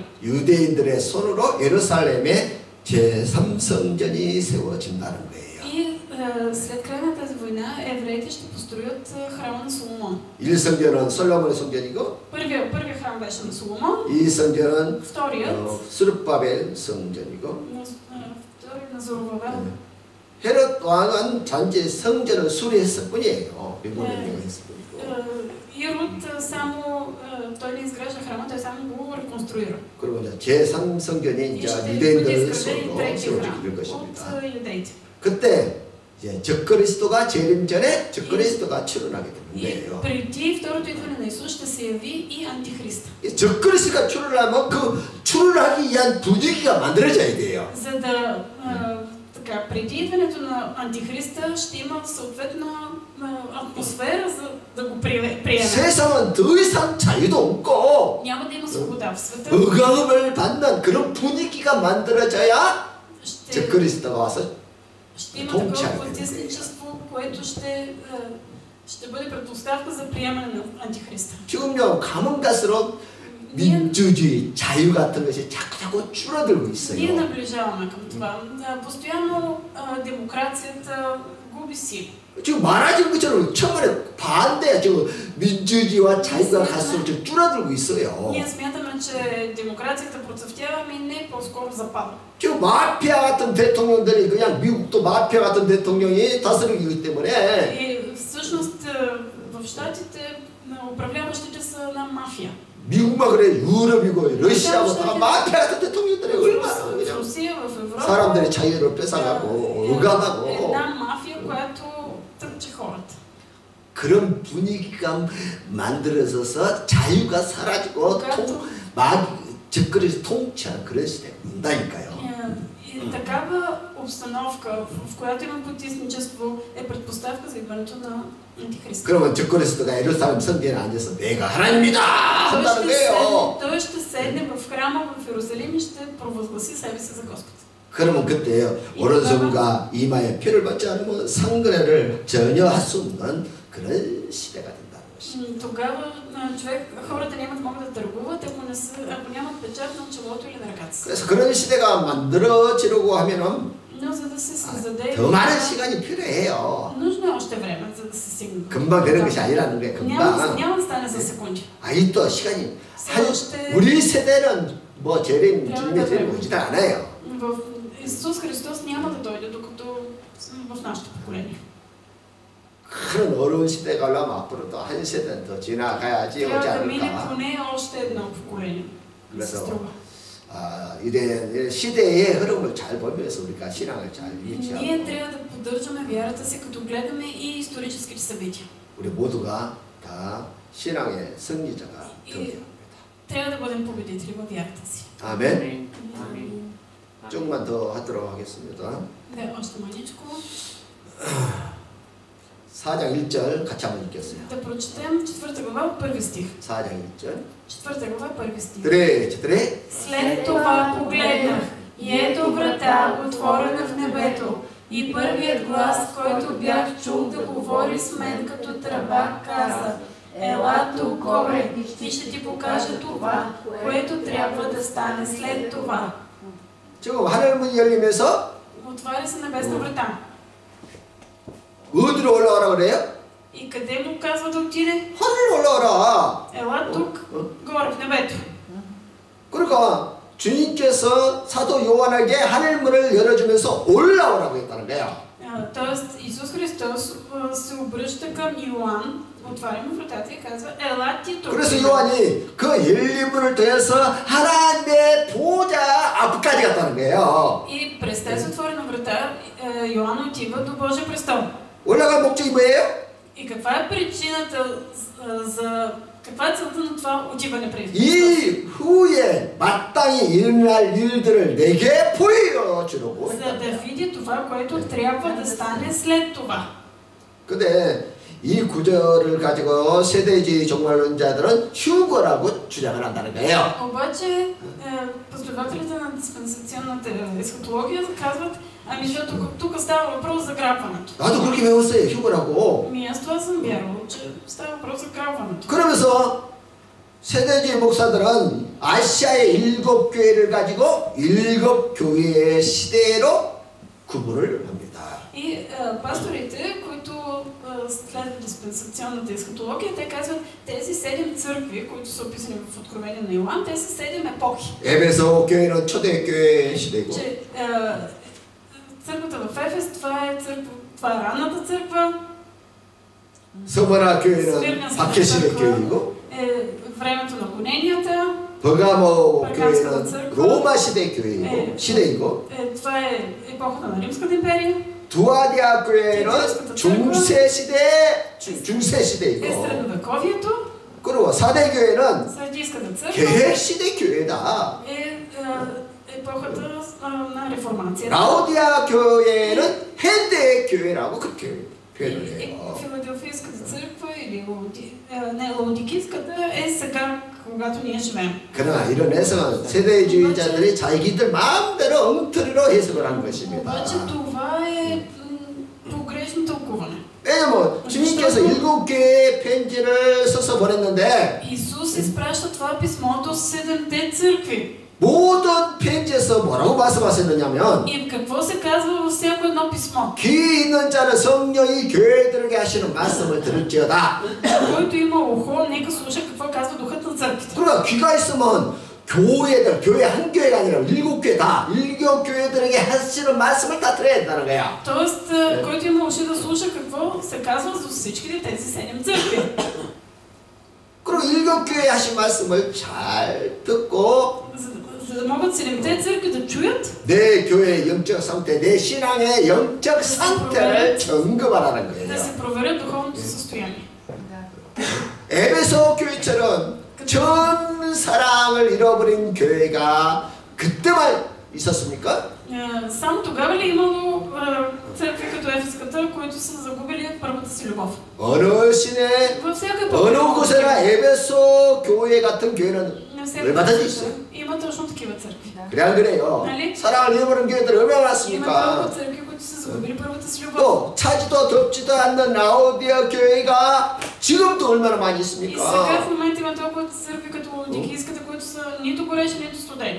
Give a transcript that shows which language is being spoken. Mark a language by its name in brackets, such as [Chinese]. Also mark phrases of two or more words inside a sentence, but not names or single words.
[Korean] 유대인들의 손으로 예루살렘에 제3성전이 세워진다는 거예요. [Bulgarian] И след края на тази война евреите ще построят храма на Соломон. [Korean] 1성전은 솔로몬의 성전이고 [Bulgarian] Първия храм беше на Соломон, [Korean] 2성전은 [Bulgarian] вторият [Korean] 스룹바벨 성전이고 [Bulgarian] на Зоровавел. [Korean] 헤롯 왕은 단지 성전을 수리했을 뿐이에요. 빌보리님이 했을 뿐이고. [Bulgarian] Ирод само той не изгражда храма, той само го реконструира. [Korean] 그리고 이제 제3성전이 이제 유대인들 손으로 세워지게 될 것입니다. [Bulgarian] от юдеите. [Korean] 그때 이제 적그리스도가 재림 전에 적그리스도가 출현하게 되는 거예요. [Bulgarian] преди второто идване на Исус ще се яви и антихрист. [Korean] 적그리스도가 출현하면 그 출현하기 위한 분위기가 만들어져야 돼요. [Bulgarian] За да така, преди идването на антихриста ще има съответна атмосфера за да го приеме. [Korean] 세상은 더 이상 자유도 없고 [Bulgarian] Няма да има свобода в света. [Korean] 억압을 받는 그런 분위기가 만들어져야 적그리스도가 와서 [Bulgarian] ще има такова потисничество, което ще бъде предпоставка за приемане на антихриста. [Korean] 지금요 가면 갈수록 민주주의, 자유 같은 것이 자꾸 줄어들고 [Bulgarian] Ние [Korean] 있어요. [Bulgarian] наближаваме към това. Постоянно демокрацията губи сили. [Korean] 지금 많아진 것처럼 처음에 반대, 지금 민주주의와 자유가 갈수록 좀 줄어들고 있어요. [Bulgarian] Ние смятаме, че демокрацията процъфтява, ами не по-скоро запада. [Korean] 지금 마피아 같은 대통령들이 그냥 미국도 마피아 같은 대통령이 다스리기 때문에 [Bulgarian] И всъщност в щатите управляващите са една мафия. [Korean] 미국만 그래 유럽이고 러시아고 다 마피아 같은 대통령들이 얼마나 그냥 사람들의 자유를 뺏어가고 억압하고 [Bulgarian] една 마фия, която тъпче хората. [Korean] 그런 분위기가 만들어져서 자유가 사라지고 적그리스도 통치하는 그런 시대가 온다니까요. [Bulgarian] И такава обстановка, в която има потисничество, е предпоставка за идването на антихриста. [Korean] 그러면 적그리스도가 예루살렘 성전에 앉아서 내가 하나님이다 한다는 거예요. [Bulgarian] Той ще седне в храма в Иерусалим и ще провъзгласи себе си за Господ. [Korean] 그러면 그때 오른손과 이마에 표를 받지 않으면 상거래를 전혀 할 수 없는 그런 시대가 된다는 것입니다. [Bulgarian] Тогава хората няма да могат да търгуват, ако нямат печат на челото или на ръката си. [Korean] 그래서 그런 시대가 만들어지려고 하면은 [Bulgarian] Но за да се създаде, [Korean] 더 많은 시간이 필요해요. [Bulgarian] нужно е още време, за да се стигне. [Korean] 금방 되는 것이 아니라는 거예요. [Bulgarian] няма да [Korean] 금방. [Bulgarian] стане за секунди. [Korean] 아직도 시간이 우리 세대는 뭐 주님의 재림 오지도 않아요. [Bulgarian] Исус Христос няма да дойде, докато в нашето поколение. [Korean] 그런 어려운 시대가 오려면 앞으로도 한 세대는 더 지나가야지 오지 [Bulgarian] трябва да мине [Korean] 않을까. [Bulgarian] поне още едно поколение. [Korean] 그래서 이런 시대의 흐름을 잘 보면서 우리가 신앙을 잘 유지하고 [Bulgarian] Ние трябва да поддържаме вярата си, като гледаме и историческите събития. [Korean] 우리 모두가 다 신앙의 승리자가 되어야 합니다. [Bulgarian] трябва да бъдем победители във вярата си. [Korean] 아멘. 조금만 더 하도록 하겠습니다. 네, [Bulgarian] още маничко. [Korean] 4장 1절 같이 한번 읽겠어요. [Bulgarian] Да прочетем 4 глава, първи стих. [Korean] 4장 1절. [Bulgarian] 4 глава, първи стих. [Korean] 그래. [Bulgarian] След това погледнах и ето врата, отворена в небето, и първият глас, който бях чул да говори с мен като тръба, каза: ела тук горе и ще ти покажа това, което трябва да стане след това. [Korean] 지금 하늘문이 열리면서 [Bulgarian] Отваря се небесна врата. [Korean] 어디로 올라가라 그래요? [Bulgarian] И къде му казва да отиде? [Korean] 하늘로 올라가라. [Bulgarian] Ела тук, горе в небето. [Korean] 그러니까 주님께서 사도 요한에게 하늘문을 열어주면서 올라오라고 했다는 거예요. [Bulgarian] Тоест Исус Христос се обръща към Йоан, отваря му вратата и казва: ела ти тук. [Korean] 그래서 요한이 그 열린 문을 통해서 하나님의 보좌 앞까지 갔다는 거예요. [Bulgarian] И през тази отворена врата Йоан отива до Божия престол. [Korean] 올라간 목적이 뭐예요? [Bulgarian] И каква е причината каква е целта на това отиване през [Korean] 이 후에 마땅히 일어날 일들을 내게 보여주려고. [Bulgarian] За да види това, което трябва да стане след това. [Korean] 근데 이 구절을 가지고 세대주의 종말론자들은 휴거라고 주장을 한다는 거예요. [Bulgarian] Обаче последователите на диспенсационната есхатология казват: ами защото тук става въпрос за грабването. [Korean] 나도 그렇게 배웠어요. 휴거라고. [Bulgarian] Аз това съм вярвал, че става въпрос за грабването. [Korean] 그러면서 세대주의 목사들은 아시아의 7교회를 가지고 7교회의 시대로 구분을 합니다. [Bulgarian] И пасторите, които следват диспенсационната есхатология, те казват: тези 7 църкви, които са описани в Откровение на Йоан, те са 7 епохи. [Korean] 에베소 교회는 초대교회 시대고. [Bulgarian] Че църквата в Ефес, това е ранната църква. [Korean] 서머나 교회는 박해시대 교회이고. [Bulgarian] времето на гоненията. [Korean] 버가모 교회는 로마 시대 교회이고 시대이고. [Bulgarian] Това е епохата на Римската империя. [Korean] 두아디아 교회는 중세 시대이고. [Bulgarian] средновековието. [Korean] 그리고 사대 교회는 [Bulgarian] Сардийската църква [Korean] 계획 시대 교회다. [Bulgarian] епохата на реформацията. [Korean] 라오디아 교회는 현대 교회라고 그렇게 표현을 해요. [Bulgarian] Филаделфийската църква или Лаодикийската е сега, когато ние живеем. [Korean] 그러나 이런 해석은 세대주의자들이 자기들 마음대로 엉터리로 해석을 한 것입니다. [Bulgarian] обаче това е погрешно тълкуване. [Korean] 왜냐면 주님께서 7개의 편지를 써서 보냈는데 [Bulgarian] Исус изпраща това писмо до 7-те църкви. [Korean] 모든 편지에서 뭐라고 말씀하셨느냐면 [Bulgarian] И какво се казва във всяко едно писмо? [Korean] 귀 있는 자는 성령이 교회들에게 하시는 말씀을 들을지어다. [Bulgarian] Който има ухо, нека слуша какво казва Духът на църквите. [Korean] 그러나 귀가 있으면 교회 한 교회가 아니라 7교회 다 7교회들에게 하시는 말씀을 다 들어야 된다는 거야. [Bulgarian] Тоест, който има уши да слуша какво се казва за всичките тези 7 църкви. [Korean] 그리고 7교회 하신 말씀을 잘 듣고 [Bulgarian] За да могат 7-те църкви да чуят [Korean] 내 교회의 영적 상태, 내 신앙의 영적 상태를 점검하라는 [Bulgarian] да [Korean] 거예요. [Bulgarian] се проверят духовното състояние. [Korean] 에베소 교회처럼 전 사랑을 잃어버린 교회가 그때만 있었습니까? [Bulgarian] Само тогава ли имало църкви като Ефеската, които са загубили първата си любов? [Korean] 어느 시대, [Bulgarian] Във всяка [Korean] 어느 [Bulgarian] епоха [Korean] 곳에나 에베소 교회 같은 교회는 얼마든지 있어요. [Bulgarian] има точно такива църкви. [Korean] 그래 안 그래요? [Bulgarian] нали? [Korean] 사랑을 잃어버린 교회들 얼마나 [Bulgarian] Има [Korean] 많습니까? [Bulgarian] много църкви, които са загубили първата си любов. [Korean] 또 차지도 덥지도 않는 라오디아 교회가 지금도 얼마나 많이 [Bulgarian] И сега [Korean] 있습니까? [Bulgarian] в момента има толкова църкви като Лаодикийската, които са нито горещи, нито студени.